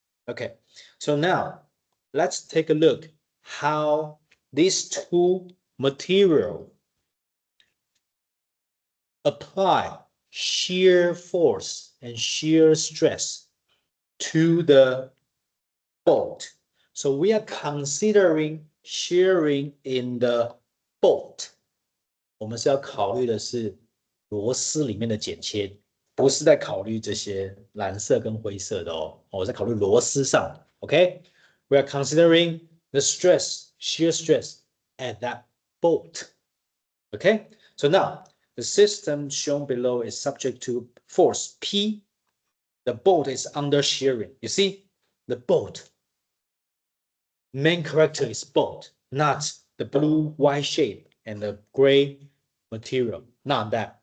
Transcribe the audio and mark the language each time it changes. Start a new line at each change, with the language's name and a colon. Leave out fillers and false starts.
English: Okay, so now let's take a look how these two materials apply shear force and shear stress to the bolt. So we are considering shearing in the bolt.
Chinese: 我们是要考虑的是螺丝里面的剪切，不是在考虑这些蓝色跟灰色的哦，我在考虑螺丝上。
English: Okay, we are considering the stress, shear stress at that bolt. Okay, so now the system shown below is subject to force P. The bolt is under shearing. You see, the bolt main character is bolt, not the blue white shape and the gray material. Not that.